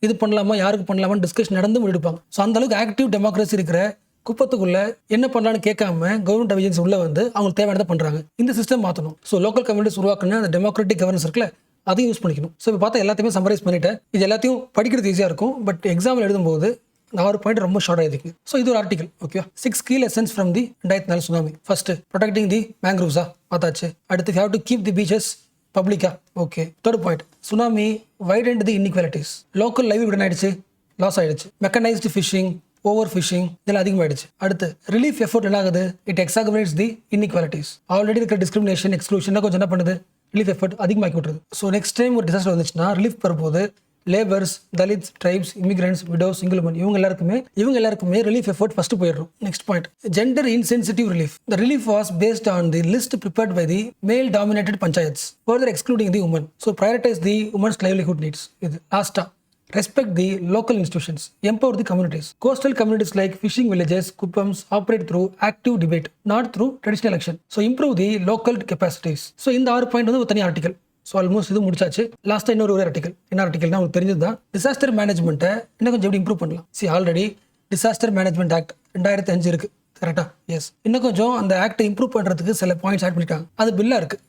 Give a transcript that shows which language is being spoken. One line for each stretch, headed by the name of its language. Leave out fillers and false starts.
Tamil: இது பண்ணலாமா, யாருக்கு பண்ணலாமா டிஸ்கஷன் நடந்து முடிவெடுப்பாங்க. ஸோ அந்த அளவுக்கு ஆக்டிவ் டெமோக்ரஸி இருக்கிற குப்பத்துக்குள்ள என்ன பண்ணலான்னு கேட்காம கவர்மெண்ட் ஏஜென்சி உள்ள வந்து அவங்களுக்கு தேவையானதை பண்றாங்க. இந்த சிஸ்டம் மாற்றணும். ஸோ லோக்கல் கம்யூனிட்டிஸ் உருவாக்குன அந்த டெமோக்ராட்டிக் கவர்னன்ஸ் இருக்குல்ல, அதையும் யூஸ் பண்ணிக்கணும். ஸோ இப்போ பார்த்தா எல்லாத்தையுமே சம்மரைஸ் பண்ணிட்டேன். இது எல்லாத்தையும் படிக்கிறது ஈஸியாக இருக்கும். பட் எக்ஸாம்பிள் எழுதும்போது 6 பாயிண்ட் ரொம்ப ஷார்ட் ஆயிருக்கு. ஸோ இது ஒரு article.
English: Okay, 6 key lessons from the 2004 tsunami.
Tamil: First, protecting தி மேங்க்ரூவ்ஸா பார்த்தாச்சு. அடுத்து,
English: Have to keep the beaches பப்ளிக்கா.
Tamil: Okay. Third point,
English: Tsunami widened the inequalities.
Tamil: லோக்கல் லைவ்லிஹுட் என்ன ஆயிடுச்சு? லாஸ் ஆயிடுச்சு. மெக்கனைஸ்டு ஃபிஷிங், ஓவர் ஃபிஷிங் இதெல்லாம் அதிகமாகிடுச்சு. அடுத்து, ரிலீஃப் எஃபோர்ட் என்ன ஆகுது?
English: It exaggerates the inequalities.
Tamil: ஆல்ரெடி இருக்கிற டிஸ்கிரிமினேஷன், எக்ஸ்க்ளூஷன் கொஞ்சம் என்ன பண்ணுது? Relief effort அதிகமாக்கி விட்டுருது. So next time ஒரு டிசாஸ்டர் வந்துச்சுன்னா ரிலீஃப் வரும்போது labours, Dalits, tribes, immigrants, widows, single woman இவங்க எல்லாருக்குமே ரிலீஃப் எஃபோர்ட் ஃபர்ஸ்ட் போயிடும்.
English: Next point, gender insensitive relief. The relief was based on the list prepared by the male dominated panchayats, further excluding the women. So prioritise the women's livelihood needs.
Tamil: இது லாஸ்டா,
English: respect the local institutions, empower the communities. Coastal communities like fishing villages, kuppams operate through active debate, not through traditional election. So improve the local capacities.
Tamil: So இந்த 6 point வந்து ஒரு தனி article. So almost இது முடிச்சாச்சு. லாஸ்ட்டாக இன்னொரு article. என்ன ஆர்டிகல்னா உங்களுக்கு தெரிஞ்சது தான், டிசாஸ்டர் மேனேஜ்மெண்ட்டை இன்னும் கொஞ்சம் எப்படி இம்ப்ரூவ் பண்ணலாம். ஆல்ரெடி டிசாஸ்டர் மேனேஜ்மெண்ட் ஆக்ட் 2005 இருக்கு. கரெக்டா? எஸ். இன்னும் கொஞ்சம் அந்த ஆக்டை இம்ப்ரூவ் பண்ணுறதுக்கு சில பாயிண்ட்ஸ் ஆட் பண்ணிட்டாங்க. அது பில்லாக இருக்குது.